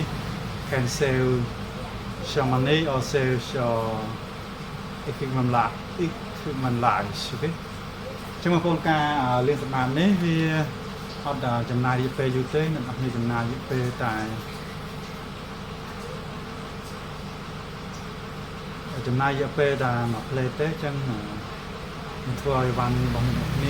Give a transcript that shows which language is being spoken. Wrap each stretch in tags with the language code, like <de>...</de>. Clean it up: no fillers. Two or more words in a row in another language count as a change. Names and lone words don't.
<en>Can save some money or save your equipment life.</en> <km>Okay. ចឹងបងប្អូនការលាងសម្អាតនេះវាអត់ចំណាយរយៈពេលយូរទេនឹងអត់មានចំណាយរយៈពេលតែចំណាយរយៈពេលតែមួយផ្លេតទេអញ្ចឹងនឹងធ្វើឲ្យវ៉ាន់របស់អ្នកគ្នា</km>